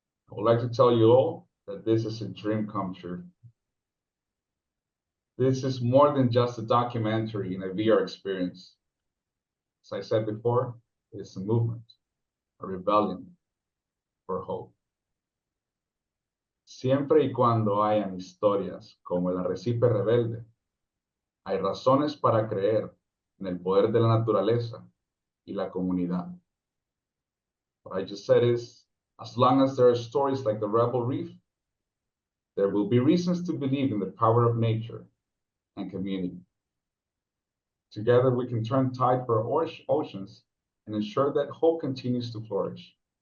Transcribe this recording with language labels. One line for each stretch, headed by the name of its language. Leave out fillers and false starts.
English: I would like to tell you all that this is a dream come true. This is more than just a documentary and a VR experience. As I said before, it is a movement, a rebellion for hope.
Spanish: Siempre y cuando hayan historias como el arrecife rebelde, hay razones para creer en el poder de la naturaleza y la comunidad.
English: What I just said is, as long as there are stories like the Rebel Reef, there will be reasons to believe in the power of nature and community. Together, we can turn tide for our oceans and ensure that hope continues to flourish.